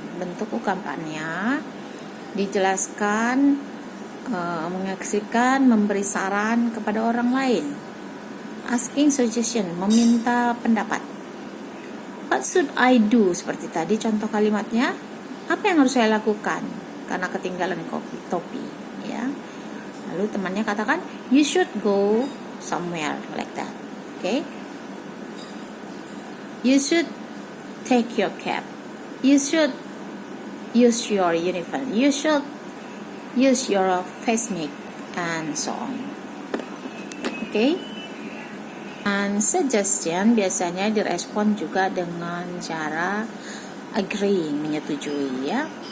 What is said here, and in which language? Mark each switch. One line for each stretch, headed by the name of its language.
Indonesian: Bentuk ungkapannya dijelaskan, mengekspresikan, memberi saran kepada orang lain.
English: Asking suggestion,
Indonesian: meminta pendapat.
English: What should I do?
Indonesian: Seperti tadi contoh kalimatnya. Apa yang harus saya lakukan karena ketinggalan topi, ya. Lalu temannya katakan,
English: you should go somewhere, like that. Okay? You should take your cap. You should use your uniform. You should use your face make and so on. Okay?
Indonesian: And suggestion biasanya direspon juga dengan cara agree, menyetujui ya.